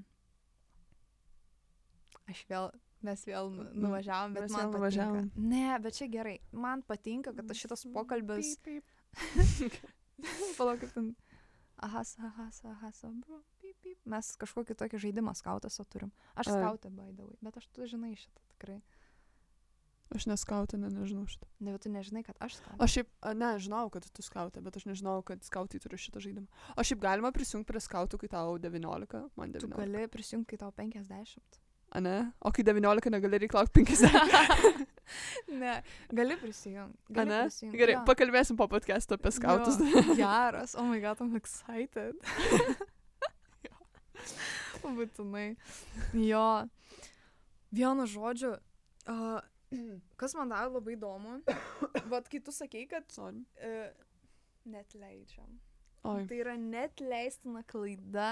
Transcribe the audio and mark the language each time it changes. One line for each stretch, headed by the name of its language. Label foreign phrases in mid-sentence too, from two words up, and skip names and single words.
Lithuanian: Mes vėl nuvažiavom, bet man patinka. Ne, bet čia gerai. Man patinka, kad šitas pokalbis... Palauk, kaip ten... Bro. Mes kažkokį tokį žaidimą skautasą turim. Aš skautę,
English: by the way,
Lithuanian: bet tu žinai šitą tikrai. Aš neskautę, nežinau šitą. Ne, bet tu nežinai, kad aš skautę. Aš šiaip, žinau, kad tu skautę, bet aš nežinau, kad skautai turi šitą žaidimą. O šiaip galima prisijungti prie skautų, kai tau 19, man 19. Tu gali prisijungti, kai tau 50. Ne? O kai 19 negali reiklaukti 50. Ne, gali prisijungti. Gerai, pakalbėsim po podcast'o apie skautus. Geras,
English: oh my god, I'm excited.
Lithuanian: Būtinai. Jo. Vienu žodžiu, kas man dar labai įdomu, kai tu sakei, kad net leidžiam. Oi. Tai yra net leistina klaida.